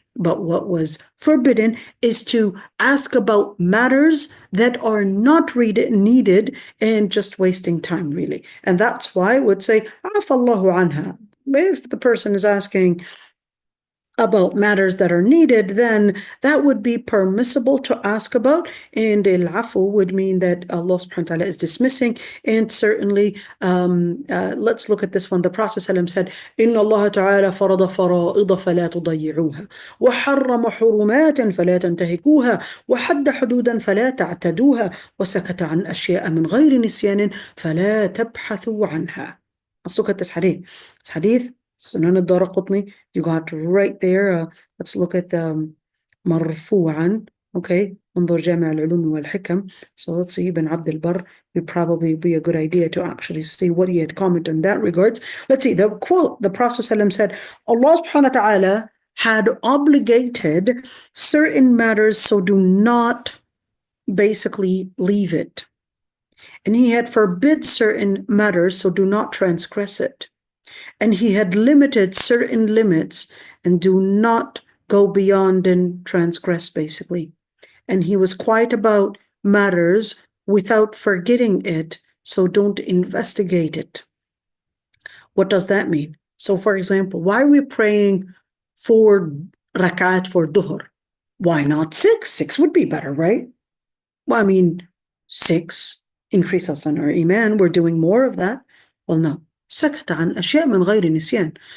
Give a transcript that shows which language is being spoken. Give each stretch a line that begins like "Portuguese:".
English: But what was forbidden is to ask about matters that are not needed and just wasting time, really. And that's why I would say, Afallahu anha. If the person is asking about matters that are needed, then that would be permissible to ask about, and al-afu would mean that Allah subhanahu wa ta'ala is dismissing. And certainly, let's look at this one. The Prophet ﷺ said,
Arabic: إِنَّ اللَّهَ تَعَالَى فَرَضَ فَرَائِضَ فَلَا تُضَيِّعُوهَا وَحَرَّمَ حُرُمَاتٍ فَلَا تَنْتَهِكُوهَا وَحَدَّ حُدُودًا فَلَا تَعْتَدُوهَا وَسَكَتَ عَنْ أَشْيَاءَ مِنْ غَيْرِ نِسْيَانٍ فَلَا تَبْحَثُوا عَنْهَا.
English: Let's look at this hadith. This hadith, Sunan al-Daraqutni, you got right there. Let's look at
Arabic: مرفوعا.
English: Okay,
Arabic: انظر جامع العلوم والحكم.
English: So let's see, Ibn Abd al-Barr would probably be a good idea to actually see what he had commented in that regards. Let's see, the quote, the Prophet ﷺ said, Allah subhanahu wa ta'ala had obligated certain matters, so do not basically leave it. And he had forbid certain matters, so do not transgress it. And he had limited certain limits, and do not go beyond and transgress, basically. And he was quiet about matters without forgetting it, so don't investigate it. What does that mean? So, for example, why are we praying 4 rakat for duhr? Why not 6? 6 would be better, right? Well, I mean, 6 increase us in our iman. We're doing more of that. Well, no.
Arabic: سكت عن أشياء من غير نسيان.